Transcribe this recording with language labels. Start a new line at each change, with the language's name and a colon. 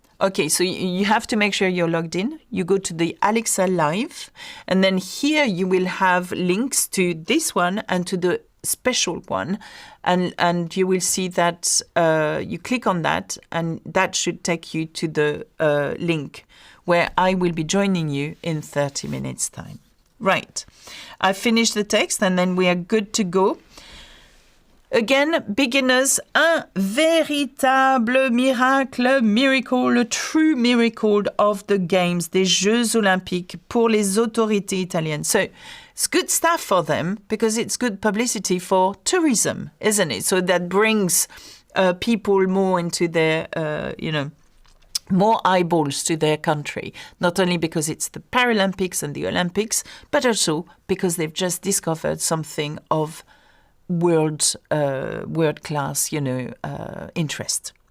English: Okay, so you have to make sure you're logged in. You go to the Alexa Live, and then here you will have links to this one and to the special one, and you will see that you click on that, and that should take you to the link where I will be joining you in 30 minutes time. Right, I finished the text, and then we are good to go. Again, beginners,
French: un véritable miracle, le
English: true miracle of the games,
French: des Jeux Olympiques pour les autorités italiennes.
English: So it's good stuff for them because it's good publicity for tourism, isn't it? So that brings people more into their, more eyeballs to their country, not only because it's the Paralympics and the Olympics, but also because they've just discovered something of world class, interest.